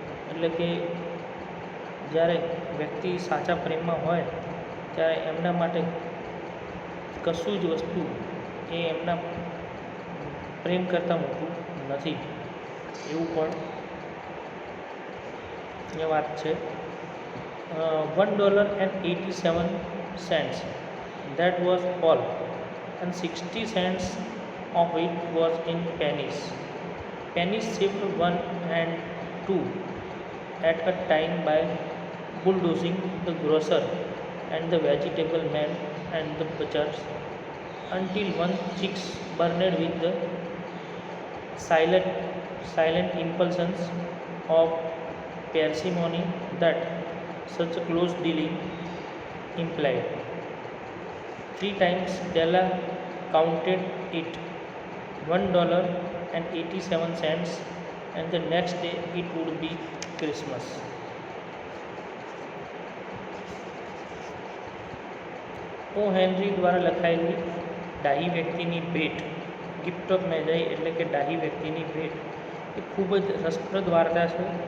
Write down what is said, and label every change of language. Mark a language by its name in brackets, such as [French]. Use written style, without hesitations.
[Gujarati] એટલે કે જ્યારે વ્યક્તિ સાચા પ્રેમમાં હોય ત્યારે એમના માટે કશું જ વસ્તુ એ એમના પ્રેમ કરતાં મોટું નથી, એવું પણ એ વાત છે. [English] $1.87 that was all, and 60 cents of it was in pennies. Pennies saved 1 and 2 at a time by bulldozing the grocer and the vegetable man and the butchers until one cheeks burned with the silent impulsions of parsimony that such close dealing implied. 3 times Della counted it, $1.87, and the next day it would be Christmas. [Gujarati] O henry દ્વારા લખાયેલી ડાહી વ્યક્તિની ભેટ, gift of મેજાઈ એટલે કે ડાહી વ્યક્તિની ભેટ, એ ખૂબ જ રસપ્રદ વાર્તા છે.